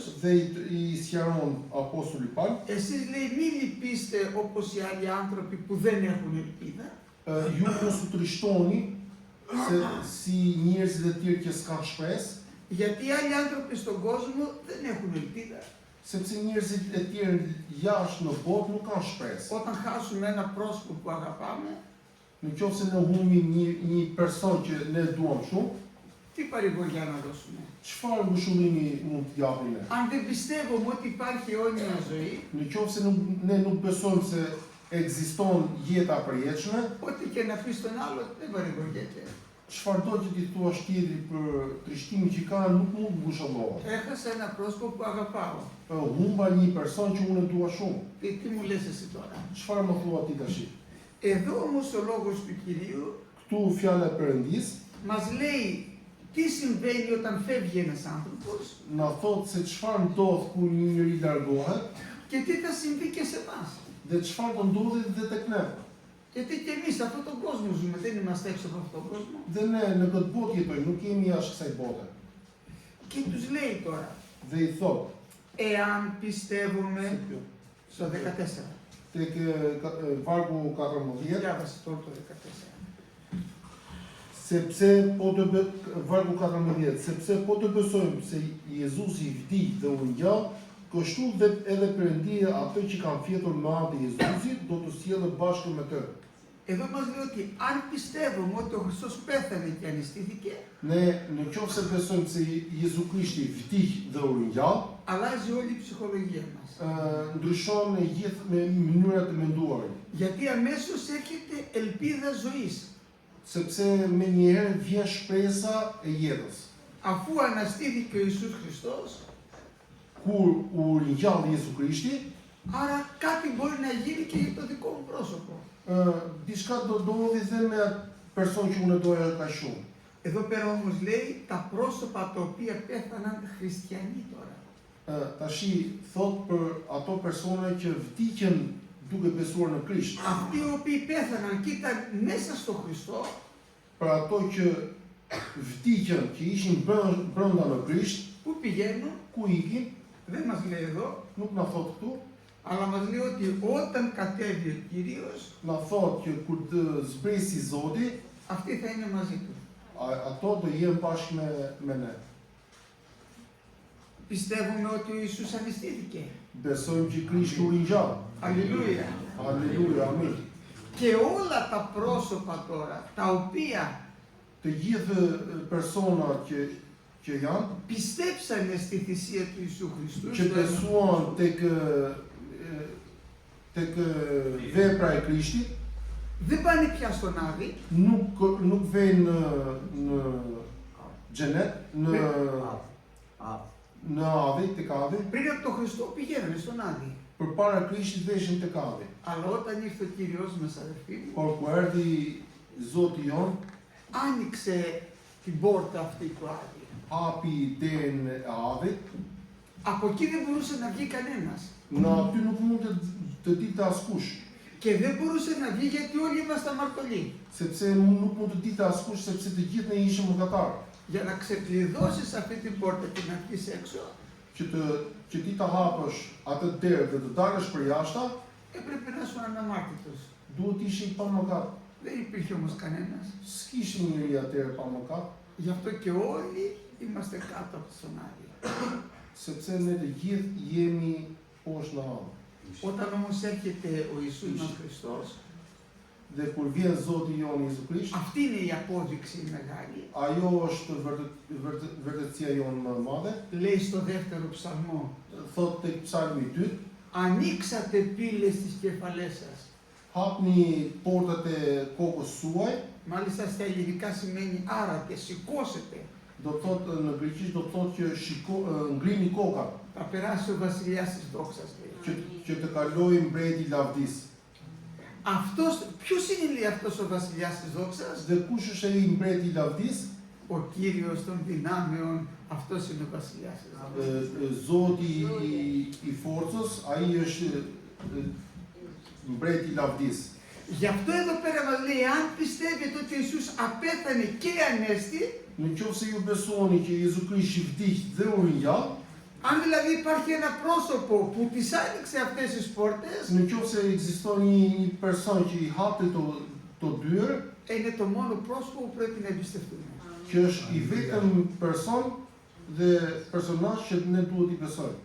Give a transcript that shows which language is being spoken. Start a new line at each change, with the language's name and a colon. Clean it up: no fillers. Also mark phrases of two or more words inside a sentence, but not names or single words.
Albanian: Dhe i sqaron apostulli Paul,
Greek: εσείς λέει μην λυπήστε όπως οι άλλοι άνθρωποι που δεν έχουν ελπίδα.
Albanian: ju mos u trishtoni se si njerëzit e tjerë që s'kan shpresë,
Greek: Γιατί οι άλλοι άνθρωποι στον κόσμο δεν έχουν ελπίδα.
Albanian: sepse njerëzit e tjerë jashtë në botë nuk kanë shpresë.
Greek: Όταν χάσουμε ένα πρόσωπο που αγαπάμε,
Albanian: Në qoftë se ne humbim një person që ne duam shumë,
Greek: τι παρηγοριά να δώσουμε.
Albanian: çfarë ngushëllimi mund të japim ne?
Greek: Αν δεν πιστεύουμε ότι υπάρχει αιώνια ζωή,
Albanian: Në qoftë se ne nuk besojmë se ekziston jeta e përjetshme,
Greek: ό,τι και να πει στον άλλο δεν παρηγοριέται.
Albanian: çfarë do që ti thuash tjetrit për trishtimin që ka, nuk mund të ngushëllohet.
Greek: Έχασα ένα πρόσωπο που αγαπάω.
Albanian: Humba një person që unë e dua shumë.
Greek: Τι μου λες εσύ τώρα.
Albanian: Çfarë më thua ti tash?
Greek: Εδώ όμως ο λόγος του Κυρίου
Albanian: Ktu fjala e Perëndis
Greek: μας λέει τι συμβαίνει όταν φεύγει ένας άνθρωπος
Albanian: na thot se çfarë ndodh kur një njeri largohet
Greek: και τι θα συμβεί και σε εμάς.
Albanian: dhe çfarë do ndodhi dhe tek ne.
Greek: Γιατί και εμείς σε αυτόν τον κόσμο ζούμε, δεν είμαστε έξω από αυτόν τον κόσμο.
Albanian: Dhe ne në këtë botë jetojmë, nuk jemi jashtë kësaj bote.
Greek: Και τους λέει τώρα,
Albanian: Dhe i thot
Greek: εάν πιστεύουμε στο 14.
Albanian: tek vargu 14,
Greek: Διάβασε τώρα το 14.
Albanian: sepse vargu 14, sepse po të besojmë se Jezusi vdiq dhe u ngjall, kështu dhe edhe Perëndia ato që kanë fjetur me anë të Jezusit do të sjellë bashkë me të.
Greek: Εδώ μας λέει ότι αν πιστεύουμε ότι ο Χριστός πέθανε και ανιστήθηκε,
Albanian: Ne në qoftë se besojmë se Jezu Krishti vdiq dhe u ngjall,
Greek: αλλάζει όλη η ψυχολογία μας.
Albanian: ndryshon në gjithë me mënyrat të menduarit,
Greek: Γιατί αμέσως έρχεται ελπίδα ζωής.
Albanian: sepse menjëherë vjen shpresa e jetës.
Greek: Αφού αναστήθηκε ο Ιησούς Χριστός,
Albanian: Kur u ngjall Jezu Krishti,
Greek: άρα κάτι μπορεί να γίνει και για το δικό μου πρόσωπο.
Albanian: diçka do ndodhi dhe me atë person që unë e doja kaq shumë.
Greek: Εδώ πέρα όμως λέει τα πρόσωπα τα οποία πέθαναν χριστιανοί τώρα.
Albanian: Tashi thot për ato persona që vdiqën duke besuar në Krisht.
Greek: Αυτοί οι οποίοι πέθαναν και ήταν μέσα στο Χριστό,
Albanian: Për ato që vdiqën, që ishin brenda në Krisht,
Greek: πού πηγαίνουν,
Albanian: ku ikin,
Greek: δεν μας λέει εδώ,
Albanian: nuk na thot këtu,
Greek: αλλά μας λέει ότι όταν κατέβει ο Κύριος,
Albanian: na thot që kur të zbresi Zoti,
Greek: αυτοί θα είναι μαζί του.
Albanian: ato do jenë bashkë me ne.
Greek: Πιστεύουμε ότι ο Ιησούς ανιστήθηκε.
Albanian: Besojmë që Krishti u ringjall.
Greek: Αλληλούια.
Albanian: Halleluja, amin.
Greek: Και όλα τα πρόσωπα τώρα, τα οποία
Albanian: Të gjithë persona që janë,
Greek: πιστέψανε στη θυσία του Ιησού Χριστού,
Albanian: që besuan tek vepra e Krishtit,
Greek: δεν πάνε πια στον Άδη,
Albanian: nuk vejnë në xhenet, në Adhi, tek Adhi,
Greek: πριν από τον Χριστό πηγαίνανε στον Άδη.
Albanian: përpara Krishtit veshin tek Adhi.
Greek: Αλλά όταν ήρθε ο Κύριος μας, αδερφοί μου,
Albanian: Por ku erdhi Zoti jon,
Greek: άνοιξε την πόρτα αυτή του Άδη.
Albanian: hapi derën e Adhit,
Greek: Από εκεί δεν μπορούσε να βγει κανένας.
Albanian: në aty nuk mund të ditë askush,
Greek: Και δεν μπορούσε να βγει γιατί όλοι ήμασταν μαρτωλοί.
Albanian: sepse nuk mund të ditë askush sepse të gjithë ne ishim mëkatar.
Greek: Για να ξεκλειδώσεις αυτή την πόρτα και να βγεις έξω,
Albanian: Që ti ta hapësh atë derë dhe të dalësh për jashta,
Greek: έπρεπε να ήσουν αναμάρτητος.
Albanian: duhet të ishi pa mëkat.
Greek: Δεν υπήρχε όμως κανένας.
Albanian: S'kishin njëri atëherë pa mëkat,
Greek: Γι' αυτό και όλοι είμαστε κάτω από τον Άδη.
Albanian: sepse ne të gjithë jemi poshtë në Adh.
Greek: Όταν όμως έρχεται ο Ιησούς μας Χριστός,
Albanian: Dhe kur vjen Zoti jon Jezu Krisht,
Greek: αυτή είναι η απόδειξη μεγάλη.
Albanian: ajo është vërtetësia jonë më e madhe.
Greek: Λέει στο δεύτερο ψαλμό,
Albanian: Thot tek Psalmi 2,
Greek: ανοίξατε πύλες στις κεφαλές σας.
Albanian: hapni portat e kokës suaj,
Greek: Μάλιστα στα ελληνικά σημαίνει άρατε, σηκώσετε.
Albanian: do thot në greqisht do thot që ngrini kokat,
Greek: Θα περάσει ο βασιλιάς της δόξας, λέει.
Albanian: që të kalojë mbreti i lavdis.
Greek: Ποιος είναι, λέει, αυτός ο βασιλιάς της δόξας?
Albanian: Dhe kush është ai mbreti i lavdis?
Greek: Ο Κύριος των δυνάμεων, αυτός είναι ο βασιλιάς της δόξας.
Albanian: Zoti i forcës, ai është mbreti i lavdis.
Greek: Γι' αυτό εδώ πέρα μας λέει, αν πιστεύετε ότι ο Ιησούς απέθανε και ανέστη,
Albanian: Në qoftë se ju besoni që Jezu Krishti vdiq dhe u ringjall,
Greek: αν δηλαδή υπάρχει ένα πρόσωπο που τις άνοιξε αυτές τις πόρτες,
Albanian: në qoftë se ekziston një person që i hapte to dyrë,
Greek: είναι το μόνο πρόσωπο που πρέπει να εμπιστευτούμε.
Albanian: që është i vetëm person dhe personazh që ne duhet i besojmë.